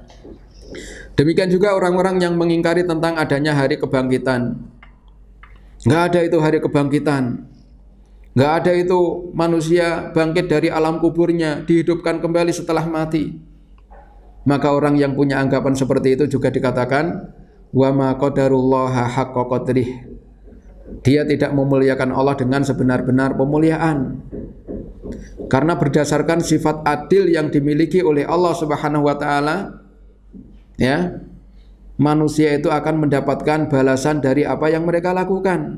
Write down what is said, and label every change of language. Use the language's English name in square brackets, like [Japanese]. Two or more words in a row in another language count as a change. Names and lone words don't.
[Indonesian] Demikian juga orang-orang yang mengingkari tentang adanya hari kebangkitan. Enggak ada itu hari kebangkitan. Enggak ada itu manusia bangkit dari alam kuburnya, dihidupkan kembali setelah mati. Maka orang yang punya anggapan seperti itu juga dikatakan [Arabic] وما قدروا الله حق قدره. [Indonesian] Dia tidak memuliakan Allah dengan sebenar-benar pemuliaan. Karena berdasarkan sifat adil yang dimiliki oleh Allah [Arabic] سبحانه وتعالى, [Indonesian] ya, manusia itu akan mendapatkan balasan dari apa yang mereka lakukan.